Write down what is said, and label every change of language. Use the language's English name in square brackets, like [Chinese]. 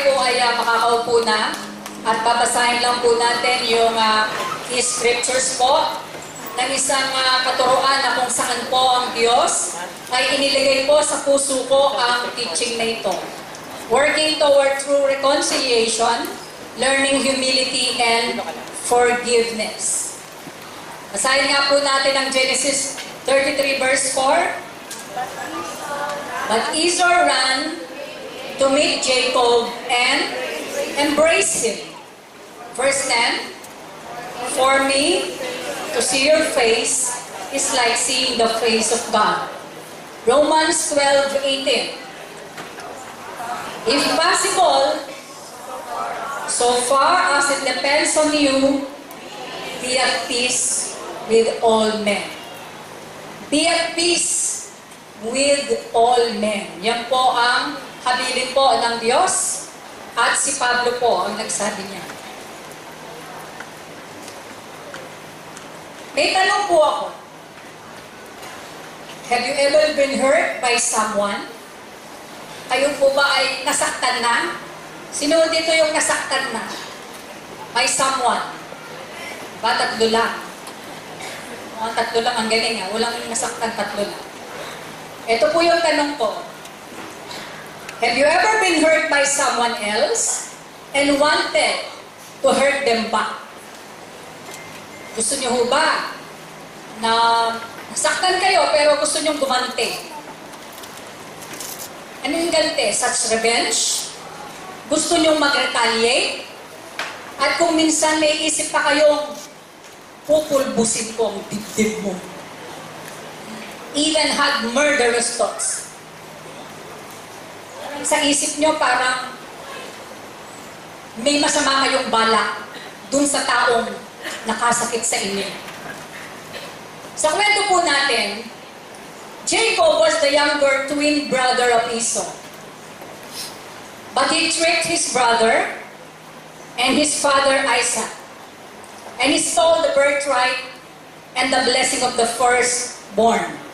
[Filipino] ay makakaupo na at babasahin lang po natin yung key scriptures po ng isang katuruan na kung saan po ang Diyos ay inilagay po sa puso ko ang teaching na ito. [English] Working toward true reconciliation, learning humility and forgiveness. [Filipino] Basahin nga po natin ang Genesis 33 verse 4. [English] But Esau ran to meet Jacob and embrace him. Verse 10, for me to see your face is like seeing the face of God. Romans 12:18. If possible, so far as it depends on you, be at peace with all men. Be at peace with all men. [Filipino] Yan po ang habilin po ng Diyos at si Pablo po ang nagsabi niya. May tanong po ako. [English] Have you ever been hurt by someone? [Filipino] Kayo po ba ay nasaktan na? Sino dito yung nasaktan na? [English] By someone? [Filipino] Ba, tatlo lang? Mga tatlo lang ang galing Walang nasaktan, tatlo lang. Ito po yung tanong ko. [English] Have you ever been hurt by someone else and wanted to hurt them back? [Filipino] Gusto niyo ho ba na nasaktan kayo pero gusto niyo gumante? Ano yung ganti? [English] Such revenge? [Filipino] Gusto niyo mag-retaliate? At kung minsan may isip pa kayong pupulbusin ko ang dibdib mo. [English] Even had murderous thoughts. [Filipino] Sa isip nyo parang may masama kayong balak dun sa taong nakasakit sa inyo. Sa kwento po natin, [English] Jacob was the younger twin brother of Esau. But he tricked his brother and his father Isaac. And he stole the birthright and the blessing of the firstborn.